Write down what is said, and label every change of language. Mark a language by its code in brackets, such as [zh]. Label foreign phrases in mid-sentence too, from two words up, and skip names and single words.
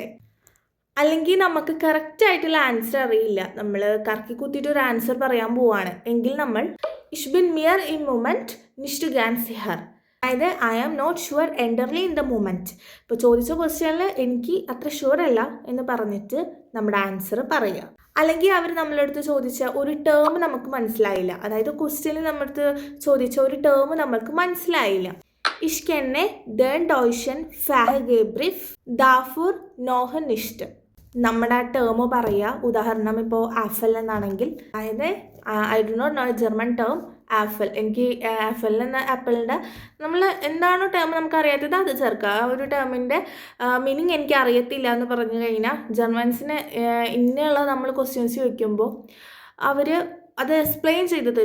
[ml] അല്ലെങ്കിൽ നമുക്ക് കറക്റ്റായിട്ടുള്ള ആൻസർ അറിയില്ല, നമ്മൾ കറക്കി കുത്തിയിട്ട് ഒരു ആൻസർ പറയാൻ പോവാണ് എങ്കിൽ നമ്മൾ [de] Ich bin mir im Moment nicht ganz sicher, [ml] അതായത് [en] I am not sure entirely in the moment. [ml] ഇപ്പോൾ ചോദിച്ച ക്വസ്റ്റ്യനിൽ എനിക്ക് അത്ര ഷുവർ അല്ല എന്ന് പറഞ്ഞിട്ട് നമ്മുടെ ആൻസർ പറയുക. അല്ലെങ്കിൽ അവർ നമ്മളടുത്ത് ചോദിച്ച ഒരു ടേം നമുക്ക് മനസ്സിലായില്ല, അതായത് ക്വസ്റ്റ്യനിൽ നമ്മളടുത്ത് ചോദിച്ച ഒരു ടേം നമുക്ക് മനസ്സിലായില്ല. [de] Ich kenne den deutschen Fachbegriff dafür noch nicht. [ml] നമ്മുടെ ആ ടേം പറയുക. ഉദാഹരണം ഇപ്പോൾ ആഫൽ എന്നാണെങ്കിൽ, അതായത് [en] I do not know German term Apfel. [ml] എനിക്ക് ആഫൽ എന്ന ആപ്പിളിൻ്റെ നമ്മൾ എന്താണോ ടേം നമുക്ക് അറിയാത്തത് അത് ചേർക്കുക. ആ ഒരു ടേമിൻ്റെ മീനിങ് എനിക്ക് അറിയത്തില്ല എന്ന് പറഞ്ഞു കഴിഞ്ഞാൽ ജർമ്മൻസിന് ഇങ്ങനെയുള്ള നമ്മൾ ക്വസ്റ്റ്യൻസ് ചോദിക്കുമ്പോൾ അവർ അത് എക്സ്പ്ലെയിൻ ചെയ്ത് തരും.